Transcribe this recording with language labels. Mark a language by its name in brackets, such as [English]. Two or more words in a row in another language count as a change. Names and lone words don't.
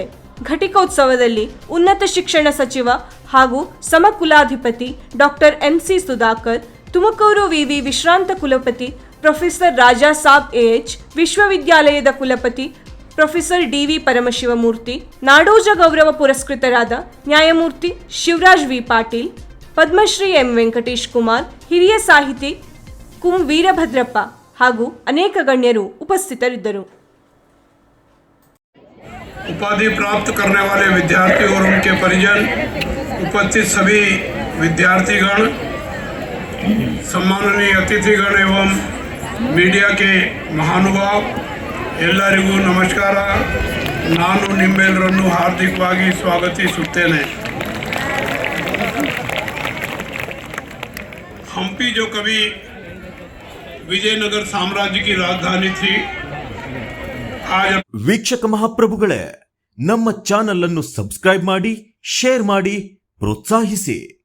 [Kannada] ಘಟಿಕೋತ್ಸವದಲ್ಲಿ ಉನ್ನತ ಶಿಕ್ಷಣ ಸಚಿವ ಹಾಗೂ ಸಮಕುಲಾಧಿಪತಿ ಡಾಕ್ಟರ್ ಎಂಸಿ ಸುಧಾಕರ್, ತುಮಕೂರು ವಿವಿ ವಿಶ್ರಾಂತ ಕುಲಪತಿ ಪ್ರೊಫೆಸರ್ ರಾಜಾ ಸಾಬ್ ಎಎಚ್, ವಿಶ್ವವಿದ್ಯಾಲಯದ ಕುಲಪತಿ ಪ್ರೊಫೆಸರ್ ಡಿವಿ ಪರಮಶಿವಮೂರ್ತಿ, ನಾಡೋಜ ಗೌರವ ಪುರಸ್ಕೃತರಾದ ನ್ಯಾಯಮೂರ್ತಿ ಶಿವರಾಜ್ ವಿ ಪಾಟೀಲ್, ಪದ್ಮಶ್ರೀ ಎಂ ವೆಂಕಟೇಶ್ ಕುಮಾರ್, ಹಿರಿಯ ಸಾಹಿತಿ ಕುಂ ವೀರಭದ್ರಪ್ಪ ಹಾಗೂ ಅನೇಕ ಗಣ್ಯರು ಉಪಸ್ಥಿತರಿದ್ದರು. [Hindi] उपाधि प्राप्त करने वाले विद्यार्थी और उनके परिजन, उपस्थित सभी विद्यार्थीगण, सम्माननीय अतिथिगण एवं मीडिया के महानुभाव, [Kannada] ಎಲ್ಲರಿಗೂ ನಮಸ್ಕಾರ. ನಾನು ನಿಮ್ಮೆಲ್ಲರನ್ನು ಹಾರ್ದಿಕವಾಗಿ ಸ್ವಾಗತಿಸುತ್ತೇನೆ. [Hindi] हम्पी जो कभी विजयनगर साम्राज्य की राजधानी थी, आज [Kannada] ವೀಕ್ಷಕ ಮಹಾಪ್ರಭುಗಳೇ, ನಮ್ಮ ಚಾನೆಲ್ ಅನ್ನು ಸಬ್ಸ್ಕ್ರೈಬ್ ಮಾಡಿ, ಶೇರ್ ಮಾಡಿ, ಪ್ರೋತ್ಸಾಹಿಸಿ.